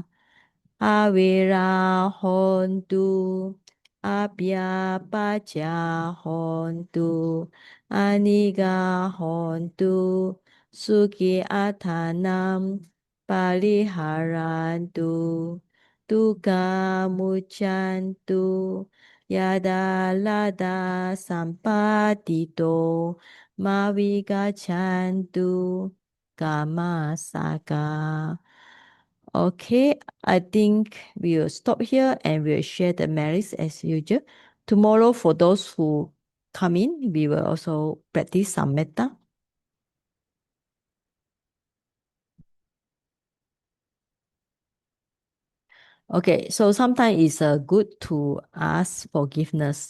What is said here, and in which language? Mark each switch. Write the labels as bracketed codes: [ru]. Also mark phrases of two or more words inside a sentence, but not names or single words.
[pi] Avera hontu, abhyapacha hontu, aniga hontu, Sukhi atanam pariharantu. Dukkha muchantu. Yada lada sampatito. Mavigachantu. Kamasaka. [en] Okay, I think we will stop here and we'll share the merits as usual. Tomorrow, for those who come in, we will also practice some metta. Okay, so sometimes it's good to ask forgiveness.